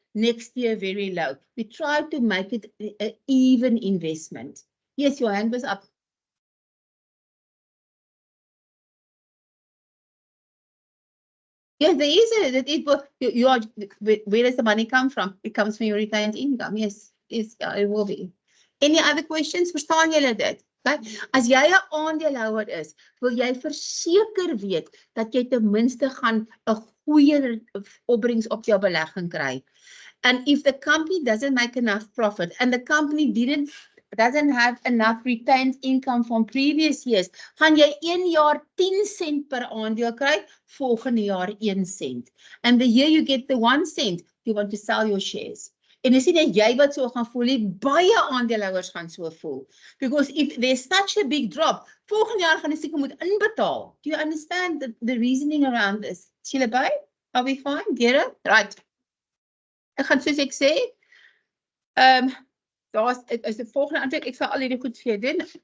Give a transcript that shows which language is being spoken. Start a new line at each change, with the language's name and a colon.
English: Next year, very low. We try to make it an even investment. Yes, your hand was up. Yes, there is where does the money come from? It comes from your retained income. Yes, it will be. Any other questions?
Afrikaans: Verstaan julle dit?
English: Okay.
Afrikaans: As jy 'n aandeelhouer is, wil jy verseker weet dat jy ten minste gaan 'n goeie opbrengs op jou belegging kry.
English: And if the company doesn't make enough profit and the company doesn't have enough retained income from previous years,
Afrikaans: gaan jy 1 jaar 10 cent per aandeel kry, volgende jaar 1 cent.
English: And the year you get the 1 cent, you want to sell your shares.
Afrikaans: En is nie net jy wat so gaan voel nie, baie aandeelhouers gaan so voel.
English: Because if there's such a big drop,
Afrikaans: volgende jaar gaan jy seker moet inbetaal.
English: Do you understand the reasoning around this?
Afrikaans: Is julle by?
English: Are we fine? Gera? Right.
Afrikaans: Ek gaan soos ek sê, daar is die volgende antwoord, ek sal al hierdie goed vir jou doen.